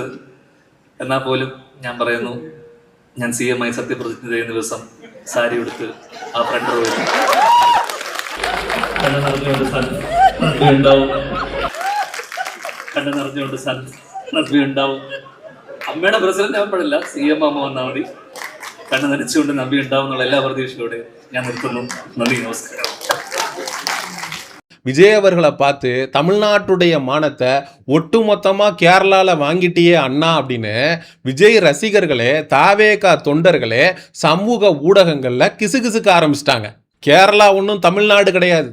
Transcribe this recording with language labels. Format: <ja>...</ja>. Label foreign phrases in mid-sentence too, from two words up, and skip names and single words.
<ml>എന്നാൽ പോലും ഞാൻ പറയുന്നു, ഞാൻ CM ആയി സത്യപ്രതിജ്ഞ ചെയ്യുന്ന ദിവസം സാരി എടുത്ത് ആ ഫ്രണ്ട് റോയിൽ കണ്ണു നിറഞ്ഞുകൊണ്ട് നദ്വി ഉണ്ടാവും. അമ്മയുടെ പ്രസിഡന്റ് ആവപ്പെടില്ല, CM അമ്മ വന്നാൽ മതി. കണ്ണു നനച്ചുകൊണ്ട് നവ്യ ഉണ്ടാവും എന്നുള്ള എല്ലാ പ്രതീക്ഷയോടെ ഞാൻ നിർത്തുന്നു. നന്ദി, നമസ്കാരം.</ml> <ta>விஜய் அவர்களை பார்த்து தமிழ்நாட்டுடைய மானத்தை ஒட்டுமொத்தமாக கேரளாவில் வாங்கிட்டியே அண்ணா அப்படின்னு விஜய் ரசிகர்களே தாவேகா தொண்டர்களே சமூக ஊடகங்களில் கிசுகிசுக்க ஆரம்பிச்சிட்டாங்க. கேரளா ஒன்றும் தமிழ்நாடு கிடையாது.</ta>